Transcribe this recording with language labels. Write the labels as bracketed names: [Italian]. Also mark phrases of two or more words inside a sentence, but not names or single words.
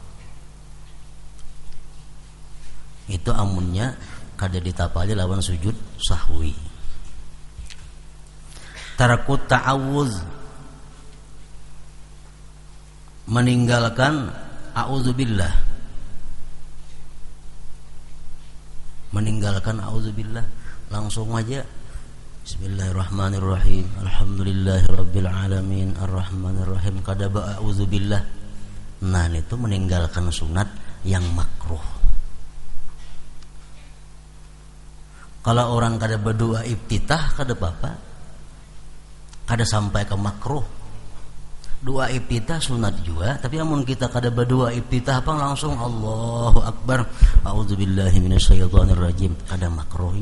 [Banjar] Itu amunnya kada ditapali lawan sujud sahwi. [Arabic] ترك التعوذ, [Indonesian] meninggalkan a'udzubillah. Meninggalkan a'udzubillah langsung aja [Arabic] بسم الله الرحمن الرحيم الحمد لله رب العالمين الرحمن الرحيم [Indonesian] kada a'udzubillah. Nah, itu meninggalkan sunat yang makruh. [Banjar] Kalau orang kada berdoa iftitah kada apa-apa, kada sampai ke makruh. Doa iftitah sunat juga, tapi amun kita kada berdoa iftitah apa langsung [Arabic] الله أكبر أعوذ بالله من الشيطان الرجيم, [Banjar] kada makruhnya.